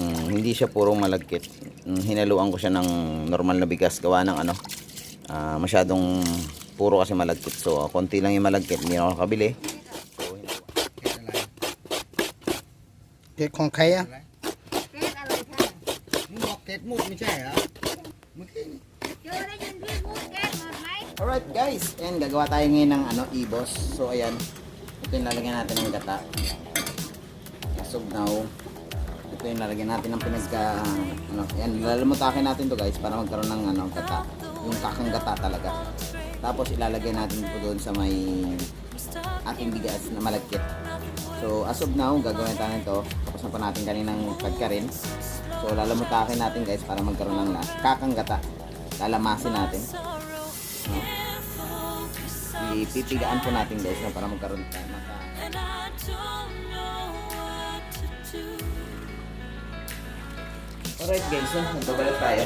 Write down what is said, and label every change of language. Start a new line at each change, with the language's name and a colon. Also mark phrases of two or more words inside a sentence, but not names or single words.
Filipino: hindi siya purong malagkit. Hinaluan ko siya ng normal na bigas gawa ng ano, masyadong puro kasi malagkit. So konti lang yung malagkit, hindi ako nakabili.
Thai: เกล็ดของใครอ่ะ เกล็ดอะไรคะ มึงบอกเกล็ดมุดไม่ใช่เหรอเมื่อกี้ เจอได้ยินพี่พูดเกล็ดหมดไหม
English: Alright guys,
Filipino: ayan, gagawa tayo ngayon ng ano, ibos. So ayan, ito yung lalagyan natin ng gata.
English: As of now,
Filipino: ito yung lalagyan natin ng ano, ayan, lalamutakin natin to guys para magkaroon ng ano, gata. Yung kakang gata talaga. Tapos ilalagay natin ito doon sa may ating bigas na malagkit.
English: So as of now,
Filipino: gagawin tayo nito. Tapos na pa natin kaninang pagkarin. So lalamutakin natin guys para magkaroon ng kakang gata. Lalamasin natin. No? Ipipigaan po natin guys na para magkaroon tayo
English: Alright guys,
Filipino: so, magbabalot tayo.